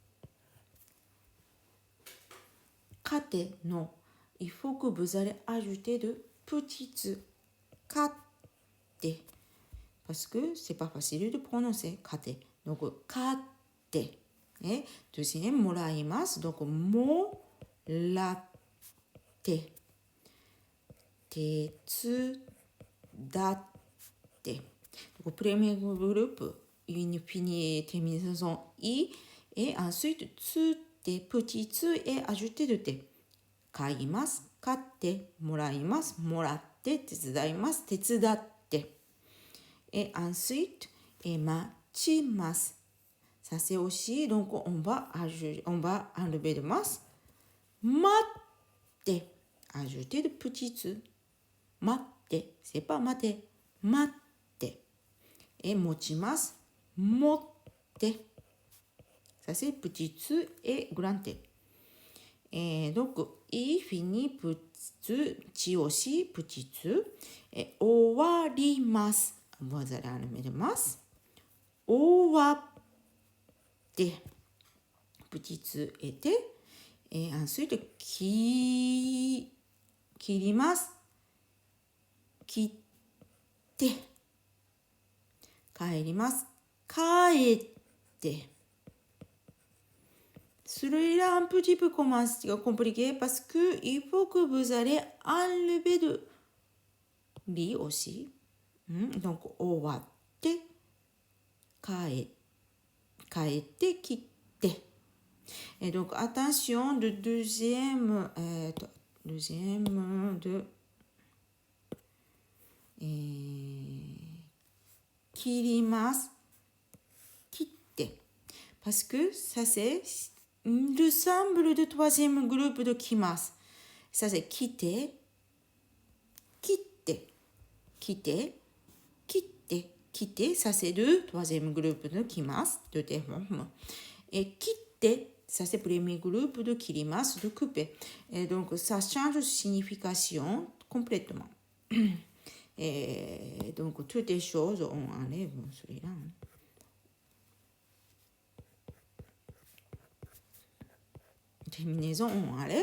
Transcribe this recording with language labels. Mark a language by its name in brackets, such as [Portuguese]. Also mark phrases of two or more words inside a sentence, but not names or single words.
[French] Kate, non. Il faut que vous allez ajouter de petites kate. Parce que c'est pas facile de prononcer kate. Donc, kate. Et deuxième, moraimasu. Donc, morate. 手伝って。Donc, premier groupe, une finie terminaison i, et ensuite, tsu, des petits tsu, et ajouter de te. [Japanese] 買います、買ってもらいます、もらって手伝います、手伝って。 [French] Et ensuite, et 待ちます。Ça c'est aussi, donc on va enlever de mas. 待って。Ajouter de petits tsu. [Japanese] 待って。 [French] C'est pas [Japanese] 待て。待って。Et 持ちます。 [French] 持って。Ça c'est petit tsu et grand t. Et donc, i finit petit tsu aussi, petit tsu. Et 終わります。Vous allez enlever de mas. 終わって。petit tsu et te. Et ensuite, [Japanese] 切ります。切って。帰ります。 [French] 帰って。Celui-là un petit peu compliqué parce que il faut que vous allez enlever de li aussi. Donc, [Japanese] 終わって、帰って、切って。 [French] Et donc, attention, le deuxième de 切ります。切って。Parce que ça, c'est le symbole du troisième groupe de きます。Ça, c'est [Japanese] 切って、切って、切って、切って、切って。 [French] Ça, c'est le troisième groupe de きます。de tes formes. Et 切って、ça, c'est le premier groupe de 切ります、de couper. Et donc, ça change de signification complètement. Et donc, toutes les choses, on enlève celui-là. Terminaison, on enlève.